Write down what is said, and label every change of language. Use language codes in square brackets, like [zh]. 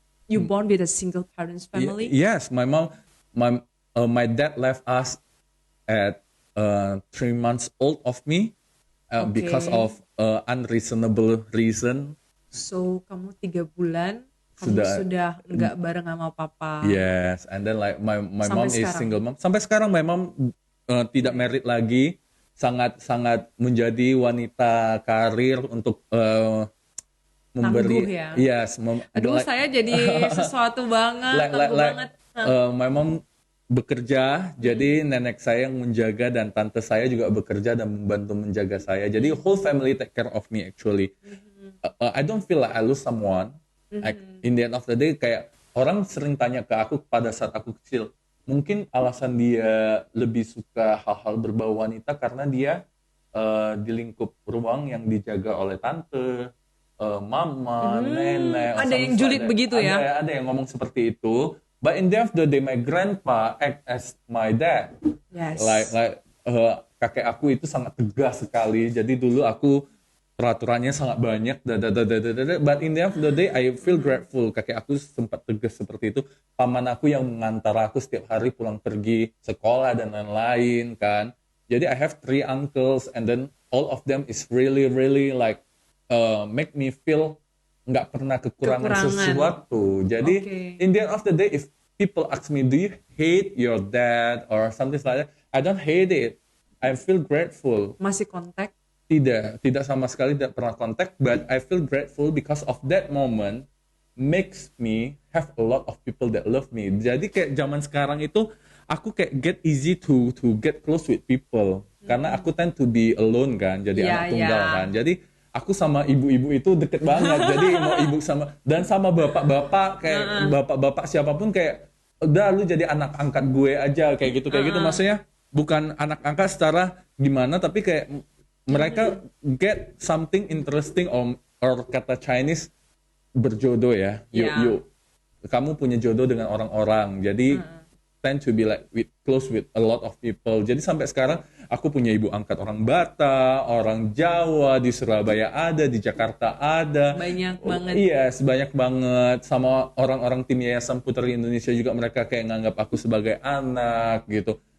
[en] You born with a single parents family? yes, my mom, my dad left us at 3 months old of me because Okay. of unreasonable reason. [id] So kamu 3 bulan kamu sudah nggak bareng sama papa. [en] Yes, and then like my [id] Sampai [en] mom is [id] sekarang? [en] single mom. [id] Sampai sekarang [en] my mom [id] tidak married lagi, sangat menjadi wanita karir untuk memberi. Tangguh ya? [en] Yes, [id] Aduh, saya jadi sesuatu banget, tangguh banget. [en] my mom [id] bekerja, jadi nenek saya yang menjaga dan tante saya juga bekerja dan membantu menjaga saya. Jadi [en] whole family take care of me actually. I don't feel like I lose someone. Like, in the end of the day [id] kayak orang sering tanya ke aku pada saat aku kecil, mungkin alasan dia lebih suka hal-hal berbau wanita karena dia di lingkup ruang yang dijaga oleh tante, mama, nenek. Ada yang julid begitu ya? Ada yang ngomong seperti itu. [en] But in the end of the day, my grandpa act as my dad. Yes. [id] Like kakek aku itu sangat tegas sekali. Jadi dulu aku peraturannya sangat banyak. [en] But in the end of the day, I feel grateful. [id] Kakek aku sempat tegas seperti itu. Paman aku yang mengantar aku setiap hari pulang pergi sekolah dan lain-lain kan. Jadi [en] I have 3 uncles and then all of them is really like make me feel [id] nggak pernah kekurangan sesuatu. Jadi [en] in the end of the day, if people ask me, do you hate your dad or something like that? I don't hate it. I feel grateful. [id] Masih kontak? Tidak sama sekali tidak pernah kontak. [en] But I feel grateful because of that moment makes me have a lot of people that love me. [id] Jadi kayak zaman sekarang itu aku kayak [en] get easy to get close with people. [id] Karena aku [en] tend to be alone [id] kan, jadi anak tunggal kan. Jadi aku sama ibu-ibu itu deket banget. Jadi mau ibu sama bapak-bapak kayak bapak-bapak siapapun kayak udah lu jadi anak angkat gue aja kayak gitu maksudnya bukan anak angkat secara gimana tapi kayak mereka [en] get something interesting or [id] kata Chinese berjodoh ya. Kamu punya jodoh dengan orang-orang. Jadi [en] tend to be like close with a lot of people. [id] Jadi sampai sekarang aku punya ibu angkat orang Batak, orang Jawa, di Surabaya ada, di Jakarta ada. Banyak banget. Iya, sebanyak banget. Sama orang-orang tim Yayasan Putri Indonesia juga mereka kayak nganggap aku sebagai anak gitu.